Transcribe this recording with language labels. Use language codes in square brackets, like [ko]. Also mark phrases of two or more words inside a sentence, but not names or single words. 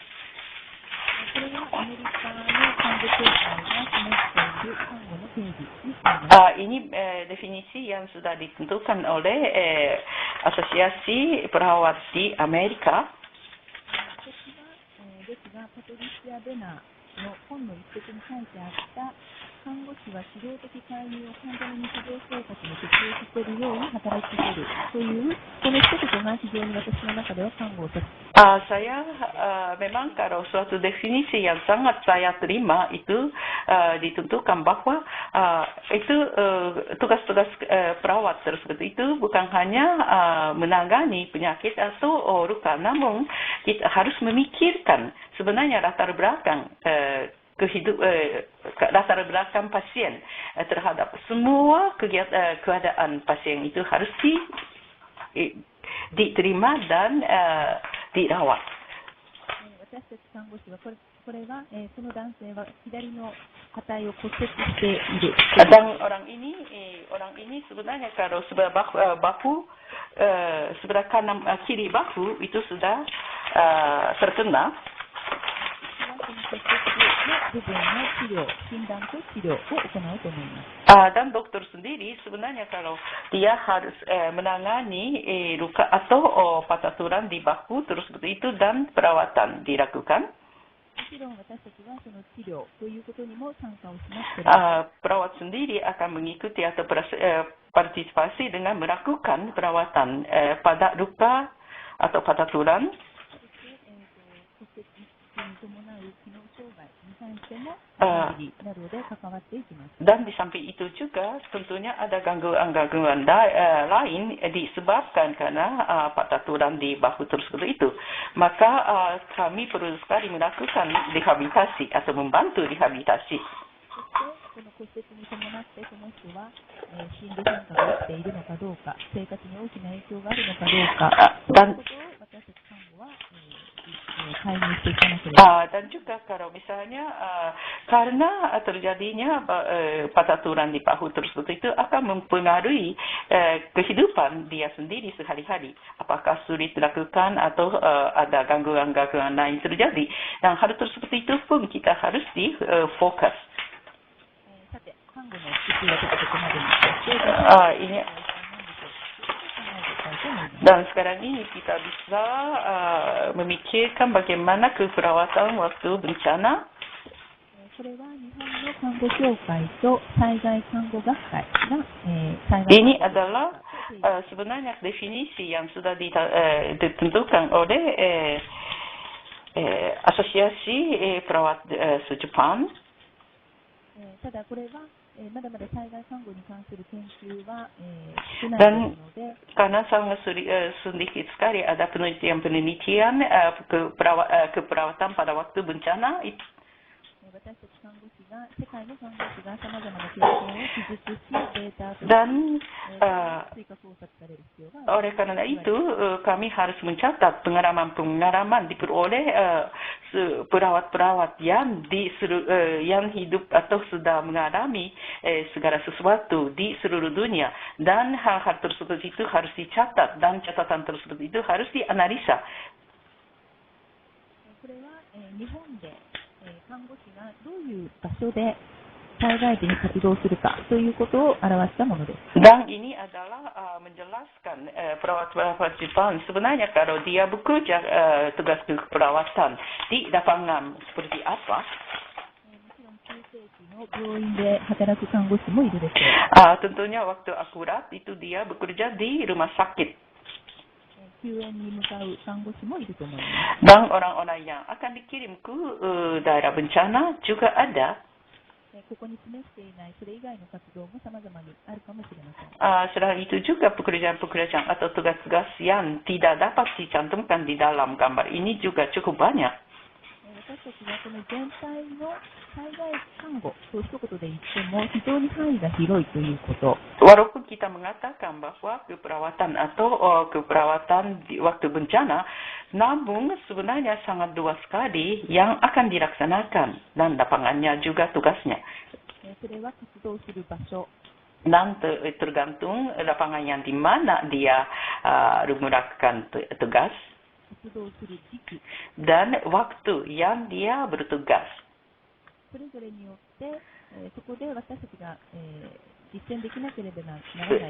[id] Ini definisi yang sudah ditentukan oleh Asosiasi Perawat di Amerika. [ja] の本の一節に書いてあった看護師は治療的介入を患者の日常生活に適応させるように働きかけるというこの一言が非常に私の中では看護を指す。 [id] Saya memang kalau suatu definisi yang sangat saya terima itu ditentukan bahwa itu tugas-tugas perawat tersebut itu bukan hanya menangani penyakit atau luka, namun kita harus memikirkan sebenarnya latar belakang latar belakang pasien terhadap semua keadaan pasien itu harus diterima dan dirawat. [ja] 私たち看護師はこれは、その男性は左の肩を骨折している。 [id] Dan orang ini sebenarnya kalau sebelah bahu sebelah kanan kiri bahu itu sudah terkena. [ja] 部分の治療、診断と治療を行うと思います。 [id] Dan dokter sendiri sebenarnya kalau dia harus menangani luka atau patah tulang di bahu terus seperti itu dan perawatan dilakukan. [ja] もちろん私たちはその治療ということにも参加をしますけれども、 [id] perawat sendiri akan mengikuti atau partisipasi dengan melakukan perawatan pada luka atau patah tulang. [ja] 骨折に伴う機能障害に関してもリハビリなどで関わっていきます。 [id] Dan di samping itu juga tentunya ada gangguan-gangguan lain disebabkan karena patah tulang di bahu tersebut itu. Maka kami perlu sekali melakukan rehabilitasi atau membantu rehabilitasi. [ja] そしてこの骨折に伴ってその人は心理変化が起きているのかどうか、生活に大きな影響があるのかどうか、そういうことを私たち看護は介入していかなければ。 [id] Dan juga kalau misalnya karena terjadinya patah tulang di bahu tersebut itu akan mempengaruhi kehidupan dia sendiri sehari-hari. Apakah sulit dilakukan atau ada gangguan-gangguan lain terjadi. Dan hal tersebut itu pun kita harus difokus. [ja] さて、看護の必要ということまでにして、 [id] ini dan sekarang ini kita bisa memikirkan bagaimana keperawatan waktu bencana. [ja] これは日本の看護協会と災害看護学会が、 [id] ini adalah sebenarnya definisi yang sudah ditentukan oleh asosiasi perawat Jepang. [ja] ただこれはまだまだ災害看護に関する研究は少ないので、 [id] karena sangat sedikit sekali ada penelitian keperawatan pada waktu bencana itu. [ja] 私たち看護師が世界の看護師がさまざまな経験を記述しデータとして Dan 追加考察される必要がある。 [id] oleh karena itu kami harus mencatat pengalaman-pengalaman diperoleh perawat-perawat yang hidup atau sudah mengalami segala sesuatu di seluruh dunia, dan hal-hal tersebut itu harus dicatat dan catatan tersebut itu harus dianalisa. [ja] これは日本で看護師がどういう場所で災害時に活動するかということを表したものです。 [id] Dan ini adalah menjelaskan perawat-perawat Jepang sebenarnya kalau dia bekerja tugas keperawatan di lapangan seperti apa. [ja] もちろん急性期の病院で働く看護師もいるでしょう。 [id] Tentunya waktu akurat itu dia bekerja di rumah sakit. [ja] 救援に向かう看護師もいると思います。 [id] Dan orang-orang yang akan dikirim ke daerah bencana juga ada. [ja] ここに示していないそれ以外の活動も様々にあるかもしれません。 [id] Selain itu juga pekerjaan-pekerjaan atau tugas-tugas yang tidak dapat dicantumkan di dalam gambar ini juga cukup banyak. [ja] 私たちはこの全体の災害看護と一言で言っても非常に範囲が広いということ。 [id] Walaupun kita mengatakan bahwa keperawatan atau keperawatan di waktu bencana, namun sebenarnya sangat luas sekali yang akan dilaksanakan dan lapangannya juga tugasnya. [ja] それは活動する場所。 [id] Dan tergantung lapangan yang di mana dia melakukan tugas. [ja] 活動する時期 [id] Dan waktu yang dia bertugas. [ja] それぞれによって、そこで私たちが、実践できなければならない。